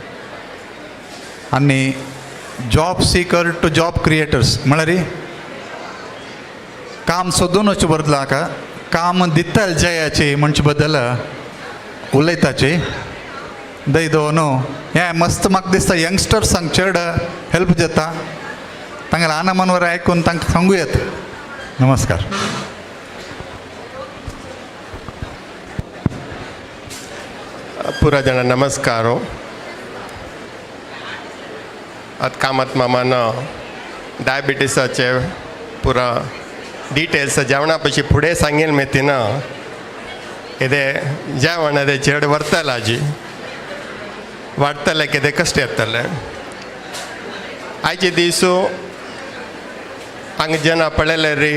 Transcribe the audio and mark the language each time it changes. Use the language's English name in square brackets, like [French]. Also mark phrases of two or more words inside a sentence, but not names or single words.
[Konkani] आनी [English] job seeker to job creators [Konkani] म्हळ्यार काम सोदून वचचे बदलाक काम दितल जयाची म्हणचे बद्दल उलयताची दैदो न्हू हें मस्त म्हाका दिसता यंगस्टर्सांक चड हेल्प जाता तांगेले आना मनवर आयकून तांकां सांगू येता नमस्कार पुरा जन नमस्कार [Kannada] ಅದು ಕಾಮತ್ ಮಾಮನ [Konkani] डायबिटीसाचे पुरा डिटेल्स जेवणा पशी फुडें सांगेल मेतीन कितें जेवण अदें चड व्हरतलें आजी वाडटलें कितें कश्ट येतलें आयचे दीस हांगा जेन्ना पळयलें री